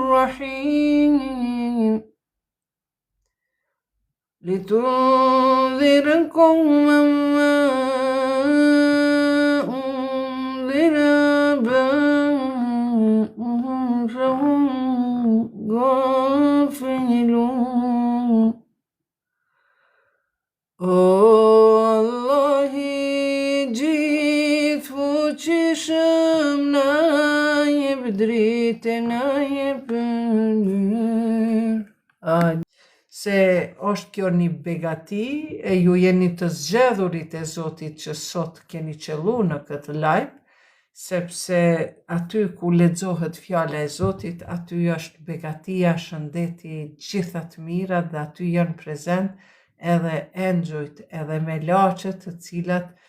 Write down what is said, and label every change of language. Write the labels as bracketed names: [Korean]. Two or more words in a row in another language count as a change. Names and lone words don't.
[Arabic] الرحيم لتنذر قوما ما أنذر آباؤهم فهم غافلون. [Albanian] Allahi gjithë fuqishëm na jep dritë, na jep mirë. Se është kjo një begati e ju jeni të zgjedhurit e Zotit që sot keni qellu në këtë live, sepse aty ku lexohet fjala e Zotit, aty është begatia, shëndeti, gjitha të mirat dhe aty janë prezent edhe engjujt, edhe melaqet të cilat